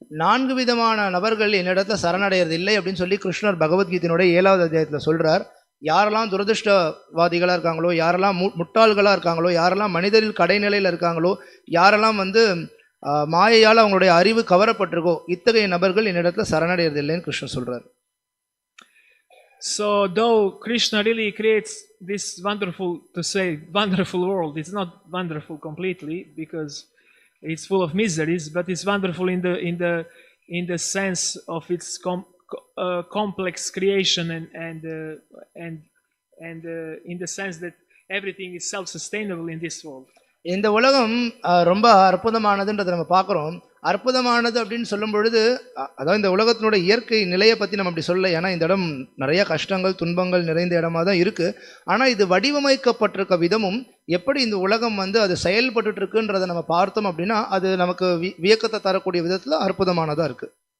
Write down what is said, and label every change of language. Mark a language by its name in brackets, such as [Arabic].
[Tamil] 4 விதமான நபர்கள் என்னிடத்துல சரணடைகிறது இல்லை அப்படின்னு சொல்லி கிருஷ்ணர் பகவத்கீதையினுடைய 7வது அத்தியாயத்துல சொல்றார். யாரெல்லாம் துரதிருஷ்டவாதிகளா இருக்காங்களோ, யாரெல்லாம் முட்டாள்களா இருக்காங்களோ, யாரெல்லாம் மனிதரில் கடைநிலையில் இருக்காங்களோ, யாரெல்லாம் மாயையால் அவங்களுடைய அறிவு கவரப்பட்டிருக்கோ, இத்தகைய நபர்கள் என்னிடத்துல சரணடைகிறது இல்லைன்னு கிருஷ்ணர் சொல்றார். [English] So though Krishna really creates this wonderful world, it's not wonderful completely because it's full of miseries, but it's wonderful in the sense of its complex creation and in the sense that everything is self-sustainable in this world. [Tamil] இந்த உலகம் ரொம்ப அற்புதமானதுன்றதை நம்ம பார்க்குறோம். அற்புதமானது அப்படின்னு சொல்லும் பொழுது, அதாவது இந்த உலகத்தினுடைய இயற்கை நிலையை பற்றி நம்ம அப்படி சொல்லலை. ஏன்னா இந்த இடம் நிறைய கஷ்டங்கள் துன்பங்கள் நிறைந்த இடமா தான் இருக்குது. ஆனால் இது வடிவமைக்கப்பட்டிருக்க விதமும் எப்படி இந்த உலகம் அது செயல்பட்டு இருக்குன்றதை நம்ம பார்த்தோம் அப்படின்னா அது நமக்கு வியக்கத்தை தரக்கூடிய விதத்தில் அற்புதமானதாக இருக்குது.